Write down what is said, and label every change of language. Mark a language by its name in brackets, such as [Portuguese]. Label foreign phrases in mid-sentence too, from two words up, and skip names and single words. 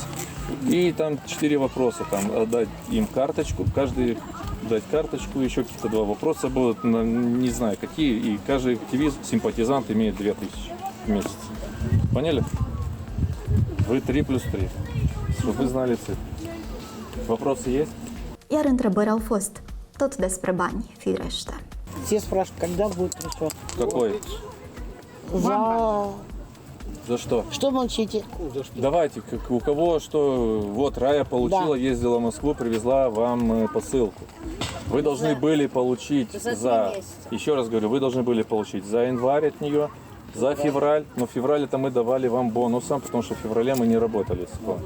[Russian] И там 4 вопроса, там отдать им карточку, каждый дать карточку, еще какие-то 2 вопроса будут, не знаю какие, и каждый активист, симпатизант имеет 2000 в месяц. Поняли? Вы 3 плюс 3, чтобы вы знали цифры. Вопросы есть? [Romanian] Iar întrebări au fost, tot despre bani, firește. [Russian] Все спрашивают, когда будет расчет. Какой? За что? Что молчите? Давайте, у кого что, вот Рая получила, ездила в Москву, привезла вам посылку. Вы должны были получить за, еще раз говорю, вы должны были получить за январь от нее, за февраль, но в феврале-то мы давали вам бонусом, потому что в феврале мы не работали с вами.